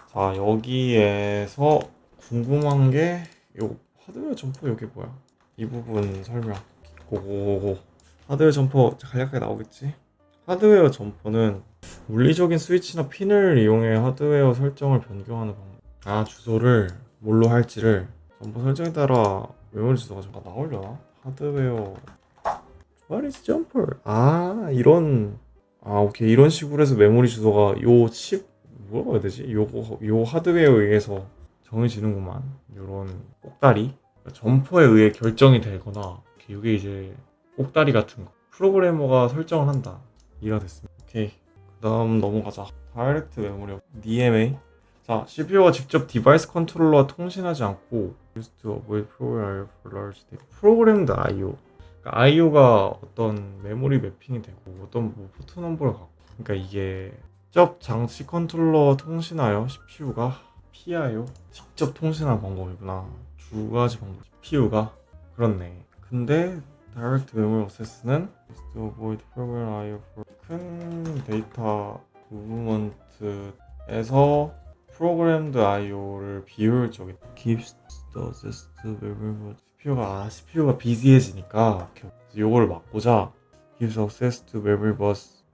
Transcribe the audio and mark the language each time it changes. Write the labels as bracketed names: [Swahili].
[Korean] 자, 여기에서 궁금한 게 요 하드웨어 점퍼 여기 뭐야? 이 부분 설명. 고고고. 하드웨어 점퍼 간략하게 나오겠지? 하드웨어 점퍼는 물리적인 스위치나 핀을 이용해 하드웨어 설정을 변경하는 방법. 아, 주소를 뭘로 할지를 점퍼 설정에 따라 메모리 주소가 좀 나오려나? [English] 하드웨어 What is jumper? [Korean] 아, 이런. 아, 오케이. 이런 식으로 해서 메모리 주소가 요 칩 뭐라고 해야 되지? 요 하드웨어에 의해서 정해지는구만. 요런 꼭다리. 그러니까 점퍼에 의해 결정이 되거나 이게 이제 꼭다리 같은 거. 프로그래머가 설정을 한다. 이해가 됐습니다. 오케이. 그다음 넘어가자. 다이렉트 메모리 DMA. 자, CPU가 직접 디바이스 컨트롤러와 통신하지 않고 [English] used to avoid program I/O for large data. [Korean] 프로그램드 I/O. 그러니까 I/O가 어떤 메모리 매핑이 되고 어떤 뭐 포트 넘버를 갖고. 그러니까 이게 직접 장치 컨트롤러 통신하여 CPU가 PIO 직접 통신하는 방법이구나. 두 가지 방법. CPU가 그렇네. 근데 [English] Direct Memory Access는 used to avoid program I/O for [Korean] 큰 데이터 무브먼트에서 프로그램드 I/O를 비효율적이다. [English] Gives the access to memory. [Korean] CPU가 비지해지니까 요거를 막고자 [English] gives access to memory bus.